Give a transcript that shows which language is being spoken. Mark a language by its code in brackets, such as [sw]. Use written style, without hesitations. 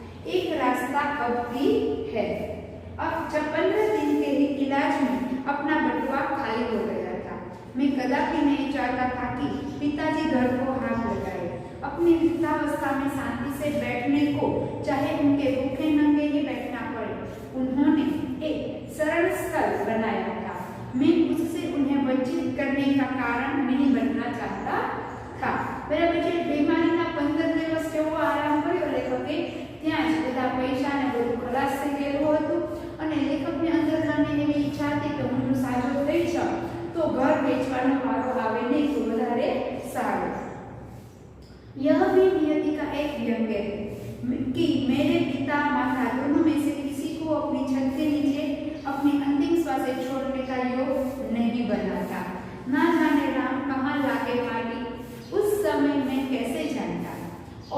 [hi] एक रास्ता अब भी है। अब जब 15 दिन के ही इलाज में अपना बटुआ खाली हो गया था, मैं कदापि नहीं चाहता था कि पिताजी घर को हाथ लगाए। अपनी वृद्धावस्था में शांति से बैठने को, चाहे उनके भूखे नंगे ही बैठना पड़े, उन्होंने एक सरल स्थल बनाया था। मैं उससे उन्हें वंचित करने का कारण नहीं बनना चाहता था। [gu] बराबर છે। બીમારીના 15 દિવસ જેવો આરામ કર્યો લેખકે, ત્યાં જ બધા પૈસા ને બધું ખલાસ થઈ ગયેલું હતું અને લેખકની અંદરખાની એવી ઈચ્છા હતી કે હું સાજો થઈ જાઉં તો ઘર વેચવાનો વારો આવે નહીં તો વધારે સારું। [hi] यह भी नियति का एक व्यंग है कि मेरे पिता माता दोनों में से किसी को अपनी छत के नीचे अपनी अंतिम श्वास छोड़ने का योग नहीं बना था। ना जाने राम कहाँ लाके माटी, उस समय मैं कैसे जानता।